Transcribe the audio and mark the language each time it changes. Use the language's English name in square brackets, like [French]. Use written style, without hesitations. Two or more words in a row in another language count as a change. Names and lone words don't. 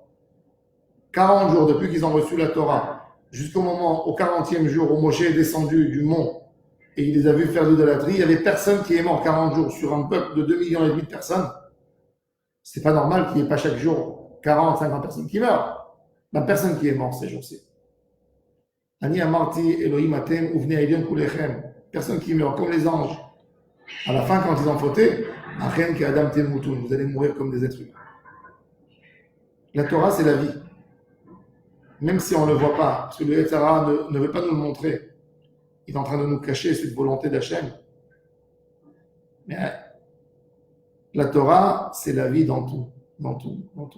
[French] 40 jours depuis qu'ils ont reçu la Torah, jusqu'au moment, au 40e jour, où Moshe est descendu du mont et il les a vus faire de l'idolâtrie, il n'y avait personne qui est mort 40 jours sur un peuple de 2,5 millions de personnes. C'est pas normal qu'il n'y ait pas chaque jour 40, 50 personnes qui meurent. La personne qui est morte ces jours-ci. [Hebrew] אני אמרתי אלהים אתם ובני עליון כלכם. [French] Personne qui meurt, comme les anges. À la fin, quand ils ont fauté, [Hebrew] אכן כאדם תמותון. [French] Vous allez mourir comme des êtres humains. La Torah, c'est la vie. Même si on ne le voit pas, parce que le [Hebrew] יצר הרע [French] ne veut pas nous le montrer. Il est en train de nous cacher cette volonté d'Hachem. Mais la Torah, c'est la vie dans tout, dans tout, dans tout.